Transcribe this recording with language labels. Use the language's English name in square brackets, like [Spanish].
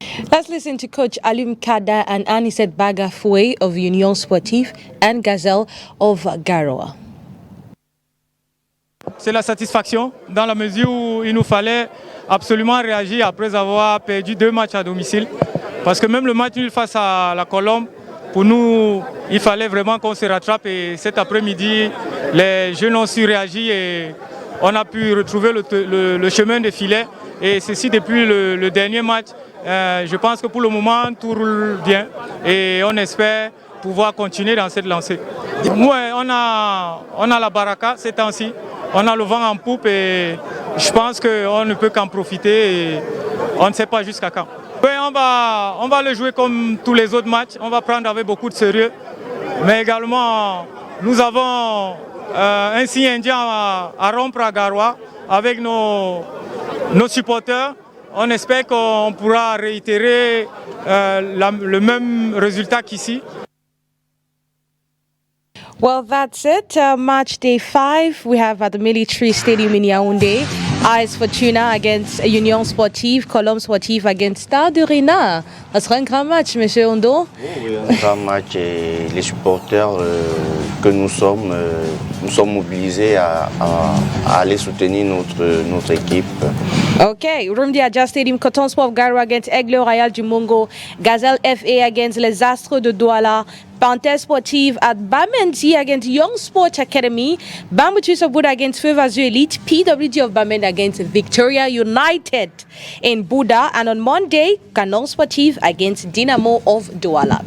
[English] Let's listen to Coach Alim Kada and Anisette Bagafoué of Union Sportive and Gazelle of Garoua. [French] C'est la satisfaction dans la mesure où il nous fallait absolument réagir après avoir perdu 2 matchs à domicile. Parce que même le match nul face à la Colombe, pour nous, il fallait vraiment qu'on se rattrape. Et cet après-midi, les jeunes ont su réagir et on a pu retrouver le chemin des filets. Et ceci depuis le dernier match. Je pense que pour le moment, tout roule bien et on espère pouvoir continuer dans cette lancée. Ouais, on a la baraka ces temps-ci, on a le vent en poupe et je pense qu'on ne peut qu'en profiter et on ne sait pas jusqu'à quand. Ouais, on va le jouer comme tous les autres matchs, on va prendre avec beaucoup de sérieux, mais également nous avons un signe indien à rompre à Garoua avec nos supporters. On espère qu'on pourra réitérer le même résultat qu'ici. [English] Well, that's it. Match day 5. We have at the Military Stadium in Yaoundé. AS Fortuna against Union Sportive, Colombe Sportive against Stade de Rina. [French] Ça sera un grand match, monsieur Ondo. Oui, un grand match et les supporters que nous sommes mobilisés à aller soutenir notre équipe. [English] Okay, Rumdi Adja Stadium, Coton Sport Garo against Aigle Royal du Mongo, Gazelle FA against Les Astres de Douala, Panthère Sportive at Bamenzi against Young Sport Academy, Bambutus of Buddha against Fevazu Elite, PWG of Bamen against Victoria United in Buddha, and on Monday, Canon Sportive against Dynamo of Douala.